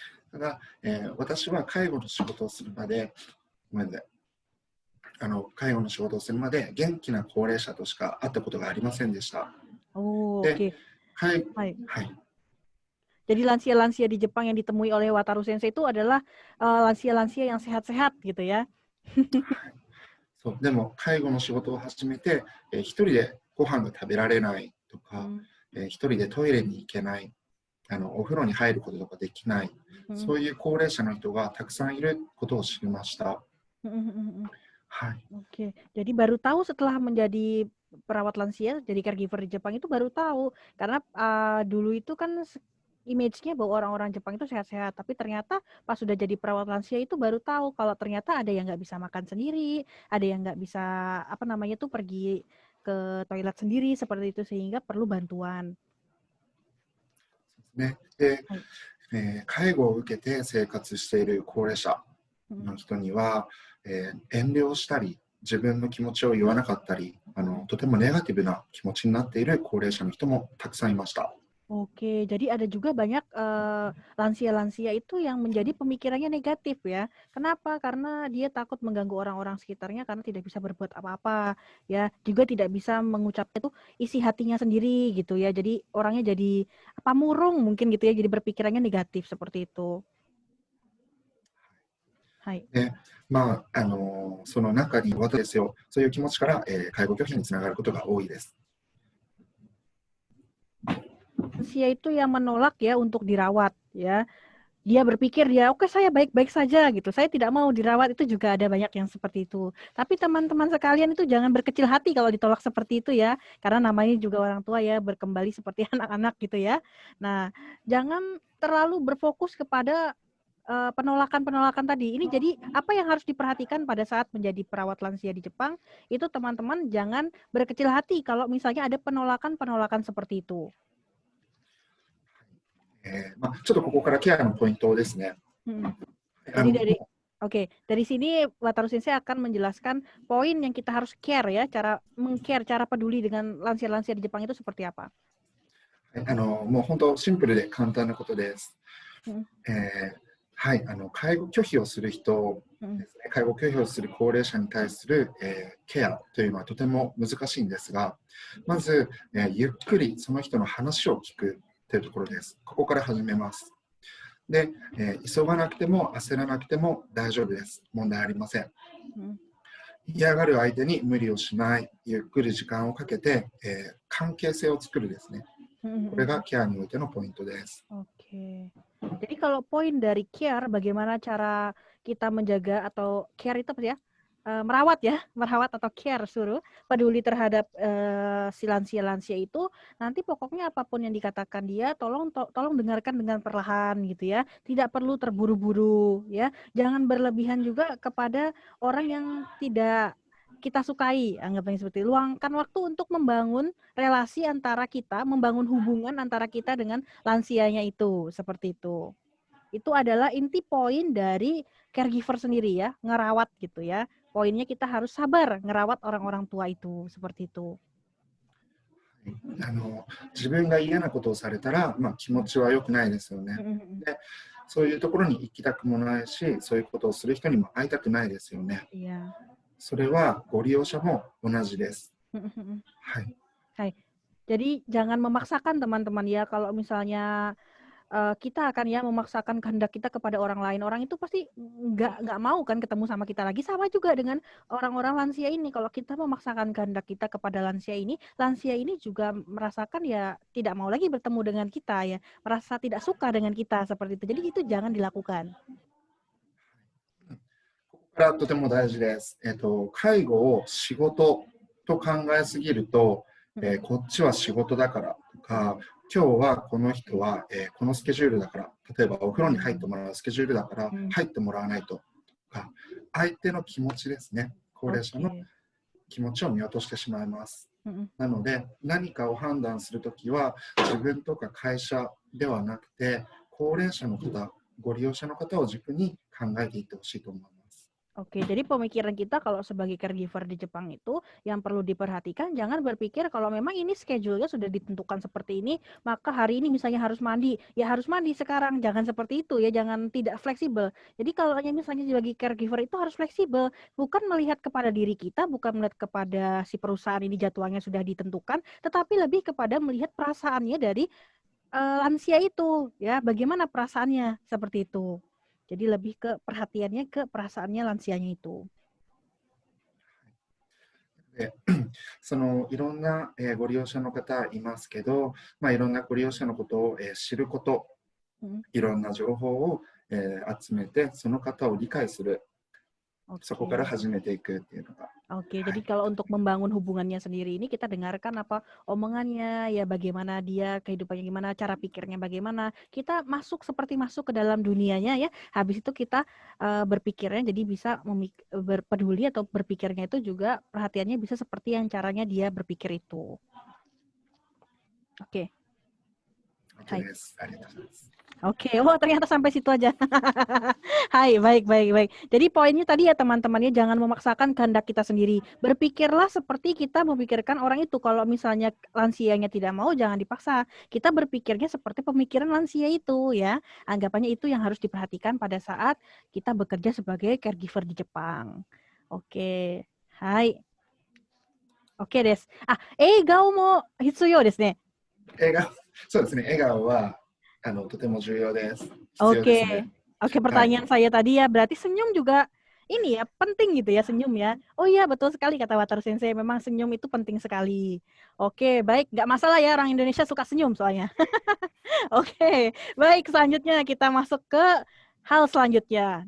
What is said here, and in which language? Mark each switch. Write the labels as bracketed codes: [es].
[ja] ただ、私は介護の仕事をするまで、介護の仕事をするまで元気な高齢者としか会ったことがありませんでした。 [id] Oke. [ja] はい。 [id] Jadi lansia-lansia di Jepang yang ditemui oleh Wataru Sensei itu adalah lansia-lansia yang sehat-sehat gitu ya. [ja] そうでも介護の仕事を始めて、一人でご飯が食べられないとか、一人でトイレに行けない、お風呂に入ることとかできない、そういう高齢者の人がたくさんいることを知りました。はい。 [id] Oke, jadi baru tahu setelah menjadi perawat lansia, jadi caregiver di Jepang itu baru tahu. Karena dulu itu kan image-nya bahwa orang-orang Jepang itu sehat-sehat, tapi ternyata pas sudah jadi perawat lansia itu baru tahu kalau ternyata ada yang nggak bisa makan sendiri, ada yang nggak bisa apa namanya tuh pergi ke toilet sendiri seperti itu sehingga perlu bantuan. [ja] ね。で、はい。介護を受けて生活している高齢者 Mm. の人には、遠慮したり、自分の気持ちを言わなかったり、とてもネガティブな気持ちになっている高齢者の人もたくさんいました。 [id] Oke, jadi ada juga banyak lansia-lansia itu yang menjadi pemikirannya negatif ya. Kenapa? Karena dia takut mengganggu orang-orang sekitarnya karena tidak bisa berbuat apa-apa ya. Juga tidak bisa mengucapkan itu isi hatinya sendiri gitu ya. Jadi orangnya jadi apa murung mungkin gitu ya. Jadi berpikirannya negatif seperti itu. [ja] Hai. で、まあ、その中に私ですよ、そういう気持ちから、介護拒否につながることが多いです。 [id] Lansia itu yang menolak ya untuk dirawat ya. Dia berpikir dia oke saya baik-baik saja gitu. Saya tidak mau dirawat, itu juga ada banyak yang seperti itu. Tapi teman-teman sekalian itu jangan berkecil hati kalau ditolak seperti itu ya. Karena namanya juga orang tua ya, berkembali seperti anak-anak gitu ya. Nah, jangan terlalu berfokus kepada penolakan-penolakan tadi. Ini jadi apa yang harus diperhatikan pada saat menjadi perawat lansia di Jepang, itu teman-teman jangan berkecil hati kalau misalnya ada penolakan-penolakan seperti itu. [ja] ちょっとここからケアのポイントですね。 [id] Jadi dari sini Wataru Sensei akan menjelaskan poin yang kita harus care ya, cara meng-care, cara peduli dengan lansia-lansia di Jepang itu seperti apa. [ja] もう本当シンプルで簡単なことです。はい、介護拒否をする人ですね、介護拒否をする高齢者に対する、ケアというのはとても難しいんですが、まず、ゆっくりその人の話を聞くというところです。ここから始めます。で、急がなくても焦らなくても大丈夫です。問題ありません。嫌がる相手に無理をしない、ゆっくり時間をかけて、関係性を作るですね。これがケアにおいてのポイントです。 [id] Oke. Jadi kalau poin dari care, bagaimana cara kita menjaga atau care itu apa ya? Merawat ya, merawat atau care suruh peduli terhadap si lansia-lansia itu, nanti pokoknya apapun yang dikatakan dia tolong dengarkan dengan perlahan gitu ya. Tidak perlu terburu-buru ya. Jangan berlebihan juga kepada orang yang tidak kita sukai, anggapnya seperti luangkan waktu untuk membangun relasi antara kita, membangun hubungan antara kita dengan lansianya itu, seperti itu. Itu adalah inti poin dari caregiver sendiri ya, ngerawat gitu ya. Poinnya kita harus sabar ngerawat orang-orang tua itu, seperti itu. [ja] 自分が嫌なことをされたら、気持ちは良くないですよね。で、そういうところに行きたくもないし、そういうことをする人にも会いたくないですよね。 [id] Iya. [ja] それはご利用者も同じです。はい。 Hai. [id] Jadi jangan memaksakan teman-teman ya, kalau misalnya kita akan ya memaksakan kehendak kita kepada orang lain, orang itu pasti nggak mau kan ketemu sama kita lagi. Sama juga dengan orang-orang lansia ini, kalau kita memaksakan kehendak kita kepada lansia ini juga merasakan ya tidak mau lagi bertemu dengan kita ya, merasa tidak suka dengan kita seperti itu. Jadi itu jangan dilakukan. [ja] ここからとても大事です。介護を仕事と考えすぎると、こっちは仕事だからとか、今日はこの人は、このスケジュールだから、例えばお風呂に入ってもらうスケジュールだから入ってもらわないとか、相手の気持ちですね、高齢者の気持ちを見落としてしまいます。なので何かを判断するときは自分とか会社ではなくて、高齢者の方、ご利用者の方を軸に考えていってほしいと思います。 [id] Oke, jadi pemikiran kita kalau sebagai caregiver di Jepang itu yang perlu diperhatikan, jangan berpikir kalau memang ini schedule-nya sudah ditentukan seperti ini, maka hari ini misalnya harus mandi, ya harus mandi sekarang, jangan seperti itu ya, jangan tidak fleksibel. Jadi kalau misalnya sebagai caregiver itu harus fleksibel, bukan melihat kepada diri kita, bukan melihat kepada si perusahaan ini jadwalnya sudah ditentukan, tetapi lebih kepada melihat perasaannya dari lansia itu, ya bagaimana perasaannya seperti itu. Jadi lebih ke perhatiannya ke perasaannya lansianya itu. [ja] いろんな、ご利用者の方いますけど、いろんなご利用者のことを、知ること、いろんな情報を、集めてその方を理解する。そこから始めていくっていうのが。 [id] Oke, jadi kalau untuk membangun hubungannya sendiri ini kita dengarkan apa omongannya, ya bagaimana dia kehidupannya gimana, cara pikirnya bagaimana. Kita seperti masuk ke dalam dunianya ya. Habis itu kita berpikirnya jadi bisa berpeduli atau berpikirnya itu juga perhatiannya bisa seperti yang caranya dia berpikir itu. Oke. Hai. Oke, oh ternyata sampai situ aja. Hai, baik. Jadi poinnya tadi ya teman-temannya jangan memaksakan kehendak kita sendiri. Berpikirlah seperti kita memikirkan orang itu. Kalau misalnya lansianya tidak mau, jangan dipaksa. Kita berpikirnya seperti pemikiran lansia itu ya. Anggapannya itu yang harus diperhatikan pada saat kita bekerja sebagai caregiver di Jepang. Oke, hai. Oke des. [ja] 笑顔も必要ですね。そうですね。笑顔はとても重要です。必要ですね。 [id] Oke, pertanyaan saya tadi ya, berarti senyum juga ini ya, penting gitu ya, senyum ya. Oh iya, betul sekali kata Wataru Sensei, memang senyum itu penting sekali. Oke, baik, nggak masalah ya, orang Indonesia suka senyum soalnya. Oke, baik, selanjutnya kita masuk ke hal selanjutnya.